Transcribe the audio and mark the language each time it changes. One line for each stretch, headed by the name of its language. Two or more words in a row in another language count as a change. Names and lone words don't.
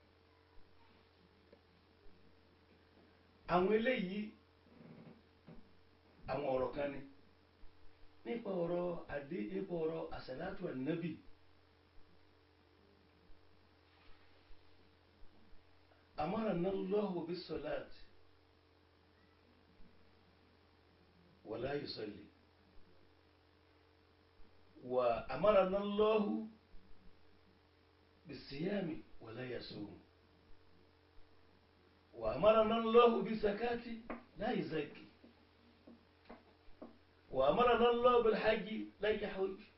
Yoruba: àwọn eléyìí àwọn ọ̀rọ̀ kan ni nípa ọ̀rọ̀ àsàlátù ànábì
Arabic: أمرنا الله بالصلاة ولا يصلي، وأمرنا الله بالصيام ولا يصوم، وأمرنا الله بالزكاة لا يزكي، وأمرنا الله بالحج لا يحج.